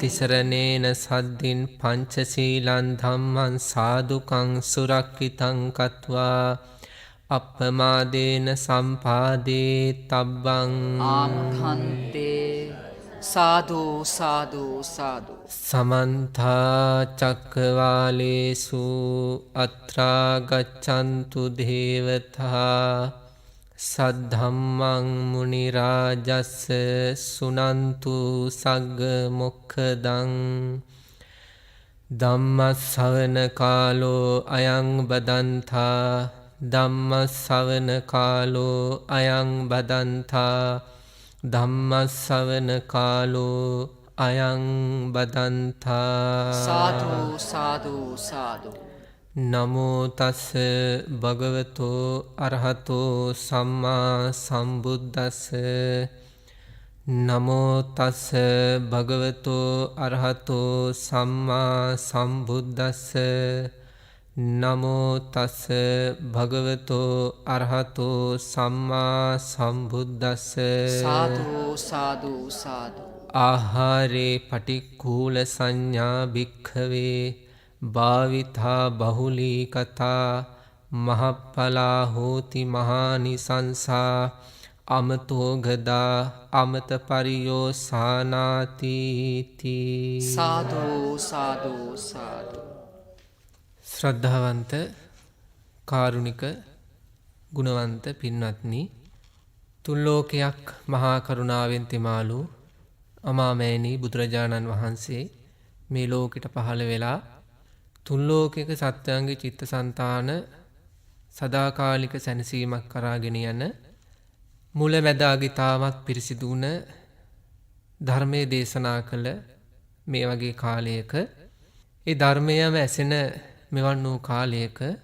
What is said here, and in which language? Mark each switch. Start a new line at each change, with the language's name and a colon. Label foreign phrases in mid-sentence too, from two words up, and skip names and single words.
Pali: තිසරණේන සද්දින් පංචශීලං ධම්මං සාදුකං සුරක්ඛිතං කତ୍වා අප්පමාදේන සම්පාදේ තබ්බං. ආමඛන්තේ. සාදු සාදු සාදු. සමන්ත චක්කවාලේසු අත්‍රා ගච්ඡන්තු දේවතා සද්ධම්මං මුනි රාජස්ස සුනන්තු සග්ග මොක්ඛදං. ධම්ම ශ්‍රවණ කාලෝ අයං බදන්තා. ධම්ම ශ්‍රවණ කාලෝ අයං බදන්තා. ධම්ම ශ්‍රවණ කාලෝ අයං බදන්තා සාදු සාදු සාදු. නමෝ තස්ස භගවතෝ අරහතෝ සම්මා සම්බුද්දස්ස නමෝ තස්ස භගවතෝ අරහතෝ සම්මා සම්බුද්දස්ස නමෝ තස්ස භගවතෝ අරහතෝ සම්මා සම්බුද්දස්ස සාදු සාදු සාදු. ආහාරේ පටික්ඛූල සංඥා භික්ඛවේ භාවිතා බහුලී කතා මහප්පලා හෝති මහානිසංසා අමතෝ ගදා අමත පරියෝසානාති. සාදු සාදු සාදු.
Sinhala: ශ්‍රද්ධාවන්ත කාරුණික ගුණවන්ත පින්වත්නි, තුන් ලෝකයක් මහා කරුණාවෙන් තෙමාලු අමාමෑණී බුදුරජාණන් වහන්සේ මේ ලෝකෙට පහළ වෙලා තුන් ලෝකයක සත්‍යයන්ගේ චිත්තසංතාන සදාකාලික සැනසීමක් කරාගෙන යන මුල මැද අග ඉතාමත් පිරිසිදු වුණ ධර්මයේ දේශනා කළ මේ වගේ කාලයක, ඒ ධර්මයම ඇසෙන මෙවන් වූ කාලයක